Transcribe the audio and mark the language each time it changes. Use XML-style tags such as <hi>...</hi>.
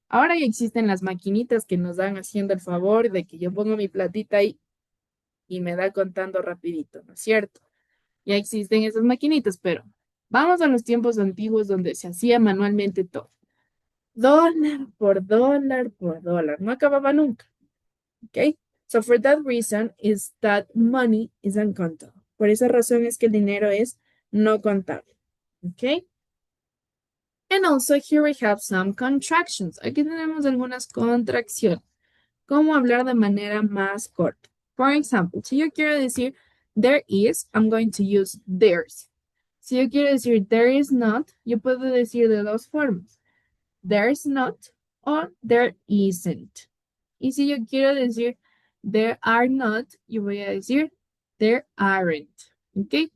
<es>Ahora ya existen las maquinitas que nos dan haciendo el favor de que yo pongo mi platita ahí y me da contando rapidito, ¿no es cierto? Ya existen esas maquinitas, pero vamos a los tiempos antiguos donde se hacía manualmente todo. Dólar por dólar por dólar. No acababa nunca. ¿Ok?</es> <en>So for that reason is that money is uncountable.</en> <es>Por esa razón es que el dinero es no contable. ¿Ok?</es> <en>And also here we have some contractions.</en> <es>Aquí tenemos algunas contracciones. ¿Cómo hablar de manera más corta?</es> <en>For example,</en> <es>si yo quiero decir</es> <en>there is, I'm going to use there's.</en> <es>Si yo quiero decir there is not, yo puedo decir de dos formas. There's not o there isn't. Y si yo quiero decir there are not, yo voy a decir there aren't. ¿Ok?</es>